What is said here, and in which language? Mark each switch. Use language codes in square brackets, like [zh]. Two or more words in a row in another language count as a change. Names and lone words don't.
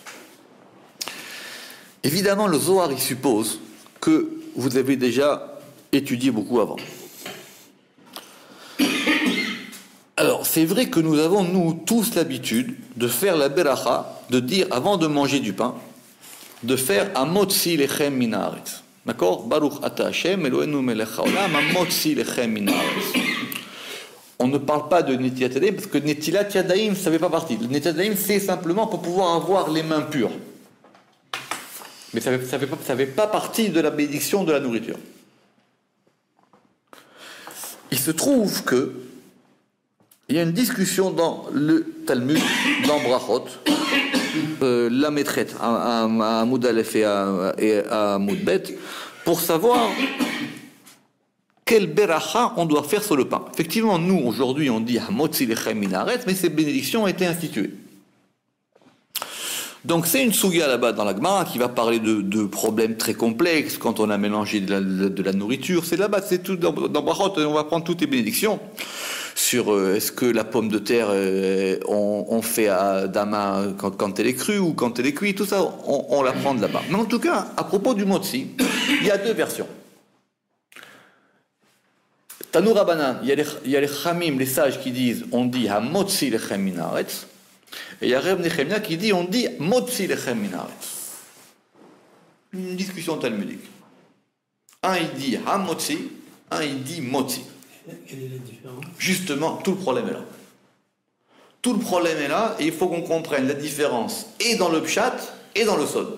[fr] Évidemment, le Zohar, il suppose que vous avez déjà étudié beaucoup avant. Alors, c'est vrai que nous avons, nous, tous l'habitude de faire la beracha, de dire, avant de manger du pain, de faire [he] המוציא לחם מן הארץ. [fr] D'accord? [he] ברוך אתה השם, אלוהינו מלך העולם, המוציא לחם מן הארץ. [fr] On ne parle pas de [he] נטילת ידיים, [fr] parce que [he] נטילת ידיים, [fr] ça ne fait pas partie. Le [he] נטילת ידיים, [fr] c'est simplement pour pouvoir avoir les mains pures. Mais ça ne fait pas partie de la bénédiction de la nourriture. Il se trouve que il y a une discussion dans le Talmud, dans Brachot, la maîtrette, à [he] עמוד אלף [fr] et à [he] עמוד בית, [fr] pour savoir quel beracha on doit faire sur le pain. Effectivement, nous, aujourd'hui, on dit [he] המוציא לחם מן הארץ, [fr] mais ces bénédictions ont été instituées. Donc c'est une souga là-bas dans la Gemara qui va parler de problèmes très complexes quand on a mélangé de la nourriture. C'est là-bas, c'est tout dans Brachot, on va prendre toutes les bénédictions sur est-ce que la pomme de terre on fait à dama quand elle est crue ou quand elle est cuite, tout ça on la prend de là-bas. Mais en tout cas, à propos du motzi, il y a deux versions. [he] תנו רבנן, [fr] il y a les Chamim, les sages qui disent, on dit [he] המוציא לחם מן הארץ, [fr] et il y a Reb Nechemia qui dit, on dit [he] מוציא לחם מן הארץ. [fr] Une discussion talmudique. Un il dit Hamotzi, un il dit Motzi. Quelle est la différence? Justement, tout le problème est là. Tout le problème est là, et il faut qu'on comprenne la différence et dans le pshat et dans le sod.